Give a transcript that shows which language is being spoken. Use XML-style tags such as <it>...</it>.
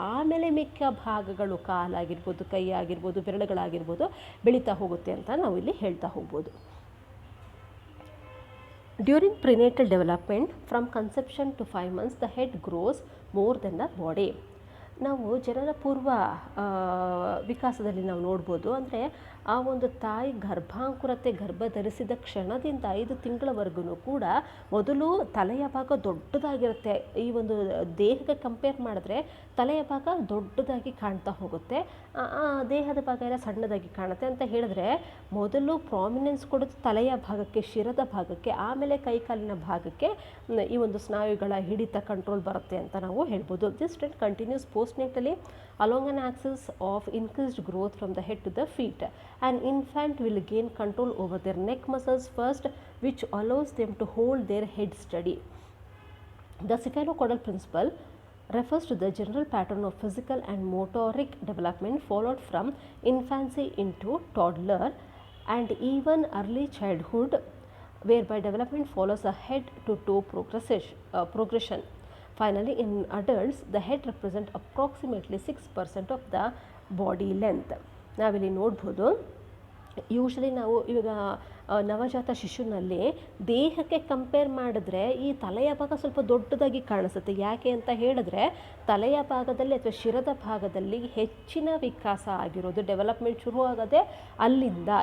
<kn>ಆಮೇಲೆ ಮಿಕ್ಕ ಭಾಗಗಳು, ಕಾಲಾಗಿರ್ಬೋದು, ಕೈ ಆಗಿರ್ಬೋದು, ಬೆರಳುಗಳಾಗಿರ್ಬೋದು ಬೆಳೀತಾ ಹೋಗುತ್ತೆ ಅಂತ ನಾವು ಇಲ್ಲಿ ಹೇಳ್ತಾ ಹೋಗ್ಬೋದು.</kn> <en>During prenatal development, from conception to 5 months, the head grows more than the body.</en> <kn>ನಾವು ಜನನ ಪೂರ್ವ ವಿಕಾಸದಲ್ಲಿ ನಾವು ನೋಡ್ಬೋದು. ಅಂದರೆ ಆ ಒಂದು ತಾಯಿ ಗರ್ಭ ಧರಿಸಿದ ಕ್ಷಣದಿಂದ 5 ತಿಂಗಳವರೆಗೂ ಕೂಡ ಮೊದಲು ತಲೆಯ ಭಾಗ ದೊಡ್ಡದಾಗಿರುತ್ತೆ. ಈ ಒಂದು ದೇಹಕ್ಕೆ ಕಂಪೇರ್ ಮಾಡಿದ್ರೆ ತಲೆಯ ಭಾಗ ದೊಡ್ಡದಾಗಿ ಕಾಣ್ತಾ ಹೋಗುತ್ತೆ, ದೇಹದ ಭಾಗ ಎಲ್ಲ ಸಣ್ಣದಾಗಿ ಕಾಣುತ್ತೆ ಅಂತ ಹೇಳಿದ್ರೆ, ಮೊದಲು ಪ್ರಾಮಿನೆನ್ಸ್ ಕೊಡೋದು ತಲೆಯ ಭಾಗಕ್ಕೆ, ಶಿರದ ಭಾಗಕ್ಕೆ, ಆಮೇಲೆ ಕೈಕಾಲಿನ ಭಾಗಕ್ಕೆ ಈ ಒಂದು ಸ್ನಾಯುಗಳ ಹಿಡಿತ, ಕಂಟ್ರೋಲ್ ಬರುತ್ತೆ ಅಂತ ನಾವು ಹೇಳ್ಬೋದು.</kn> <en>This trend continues postnatally along an axis of increased growth from the head to the feet. An infant will gain control over their neck muscles first, which allows them to hold their head steady. The cephalocaudal principle refers to the general pattern of physical and motoric development followed from infancy into toddler and even early childhood, whereby development follows a head to toe progression. Finally, in adults, the head represents approximately 6% of the body length.</en> <kn>ನಾವಿಲ್ಲಿ ನೋಡ್ಬೋದು, usually ನಾವು ಇವಾಗ ನವಜಾತ ಶಿಶುನಲ್ಲಿ ದೇಹಕ್ಕೆ compare ಮಾಡಿದ್ರೆ ಈ ತಲೆಯ ಭಾಗ ಸ್ವಲ್ಪ ದೊಡ್ಡದಾಗಿ ಕಾಣಿಸುತ್ತೆ. ಯಾಕೆ ಅಂತ ಹೇಳಿದ್ರೆ ತಲೆಯ ಭಾಗದಲ್ಲಿ ಅಥವಾ ಶಿರದ ಭಾಗದಲ್ಲಿ ಹೆಚ್ಚಿನ ವಿಕಾಸ ಆಗಿರೋದು, ಡೆವಲಪ್ಮೆಂಟ್ ಶುರು ಆಗದೆ ಅಲ್ಲಿಂದ.</kn>